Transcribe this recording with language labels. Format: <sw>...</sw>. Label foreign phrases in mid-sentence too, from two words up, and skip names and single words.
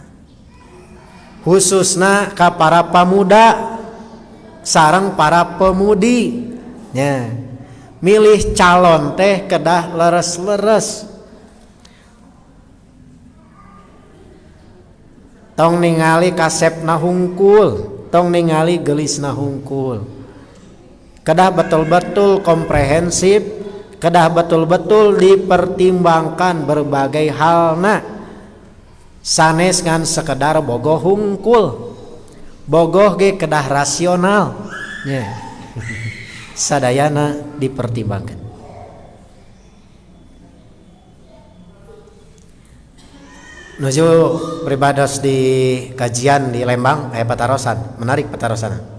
<su>Khususna ka para pemuda sareng para pemudi nya milih calon teh kedah leres-leres. Tong ningali kasepna hungkul, tong ningali gelisna hungkul. Kedah</su> <id>betul-betul komprehensif,</id> <su>kedah</su> <id>betul-betul dipertimbangkan berbagai</id> <su>halna. Sanes ngan sekedar bogoh hungkul. Bogoh ge kedah rasional. Nya. Sadayana dipertimbangkan. Nuju beribadah di kajian di Lembang, aya patarosan, menarik patarosan.</su>